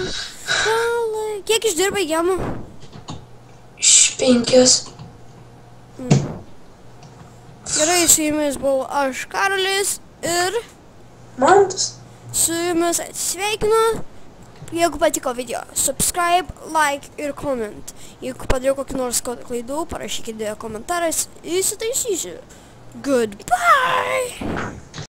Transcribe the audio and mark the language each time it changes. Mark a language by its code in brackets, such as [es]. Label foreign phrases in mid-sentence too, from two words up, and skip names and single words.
[lt] Kiek išdirbai gemų? 5. Gerai, su jumis buvau aš, Karolis, ir Mantas. su jumis atsisveikinu. Jeigu patiko video, [en] subscribe, like [lt] ir comment. Jeigu padariau kokį nors klaidų, parašykite komentarais, įsitaisysiu. [en] Goodbye!